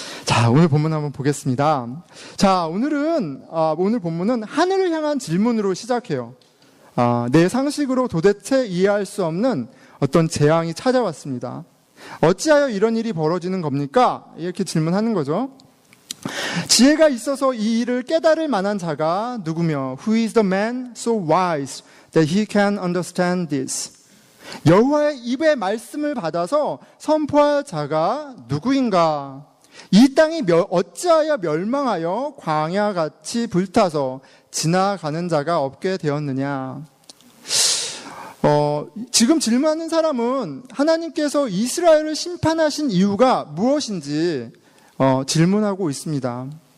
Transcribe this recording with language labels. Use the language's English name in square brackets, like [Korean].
[Korean] 자, 오늘 본문 한번 보겠습니다. 자, 오늘 본문은 하늘을 향한 질문으로 시작해요. 내 상식으로 도대체 이해할 수 없는 어떤 재앙이 찾아왔습니다. 어찌하여 이런 일이 벌어지는 겁니까? 이렇게 질문하는 거죠. 지혜가 있어서 이 일을 깨달을 만한 자가 누구며? [English] Who is the man so wise that he can understand this? [Korean] 여호와의 입의 말씀을 받아서 선포할 자가 누구인가? 이 땅이 어찌하여 멸망하여 광야같이 불타서 지나가는 자가 없게 되었느냐? 지금 질문하는 사람은 하나님께서 이스라엘을 심판하신 이유가 무엇인지 질문하고 있습니다.